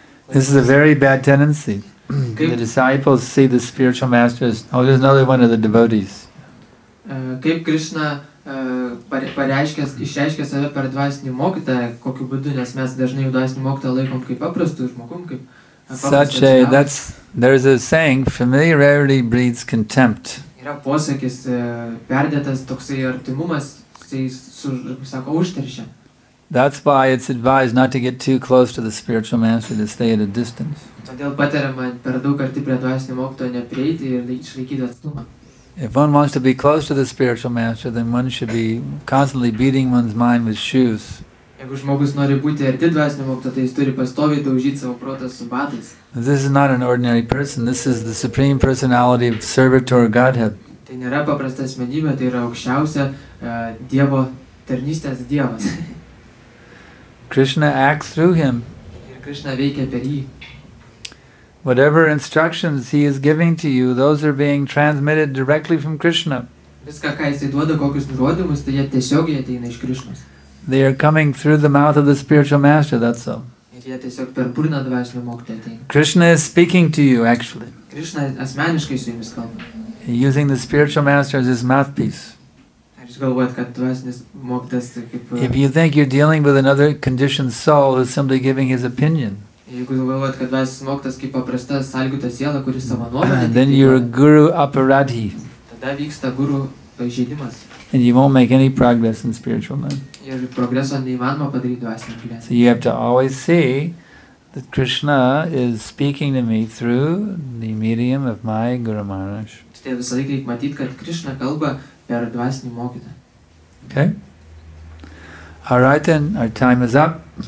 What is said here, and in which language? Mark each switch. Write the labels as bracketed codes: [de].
[en] This is a very bad tendency. The disciples see the spiritual master as, oh, there's another one of the devotees. [lt] Kaip Krishna išreiškia save per dvasinį mokytoją, kokiu būdu, nes mes dažnai jau dvasinį mokytoją laikom kaip paprastų žmogum, kaip [en] there's a saying, familiarity breeds contempt. [lt] Yra posakis, perdėtas toksai artimumas, jisai sako užteršia. [en] That's why it's advised not to get too close to the spiritual master, to stay at a distance. [lt] Todėl patariama per daug arti prie dvasinio mokytojo neprieiti ir išlaikyti atstumą. [en] If one wants to be close to the spiritual master, then one should be constantly beating one's mind with shoes. [lt] Jeigu žmogus nori būti arti dvasinio mokytojo, tai jis turi pastoviai daužyti savo protą su batais. [en] This is not an ordinary person. This is the Supreme Personality of Servitor Godhead. [lt] Tai nėra paprasta asmenybė, tai yra aukščiausia Dievo tarnystės Dievas. [en] Krishna acts through him. [lt] Ir Krishna veikia per jį. [en] Whatever instructions he is giving to you, those are being transmitted directly from Krishna. [lt] Viską, ką jisai duoda, kokius nurodymus, tai jie tiesiogiai ateina iš Krishnos. [en] They are coming through the mouth of the spiritual master, that's all. [lt] Ir jie tiesiog per burną dvasinio mokytojo ateina. [en] Krishna is speaking to you, actually. [lt] Krishna asmeniškai su jumis kalba. [en] Using the spiritual master as his mouthpiece. [lt] Ar jūs galvojat, kad dvasinis mokytojas kaip... [en] If you think you're dealing with another conditioned soul who's simply giving his opinion, [lt] jeigu galvojat, kad dvasinis mokytojas kaip paprasta sąlygota siela, kuris savo nuomonę, [en] then you're a guru aparadhi. [lt] Tada vyksta guru pažeidimas. [en] And you won't make any progress in spiritual life. [lt] Ir progreso neįmanoma padaryti dvasinį gyvenimą. [en] So you have to always see that Krishna is speaking to me through the medium of my Guru Maharaj. [lt] Tai visą laiką reikia matyti, kad Krishna kalba per dvasinį mokytoją. [en] Okay? All right then, our time is up.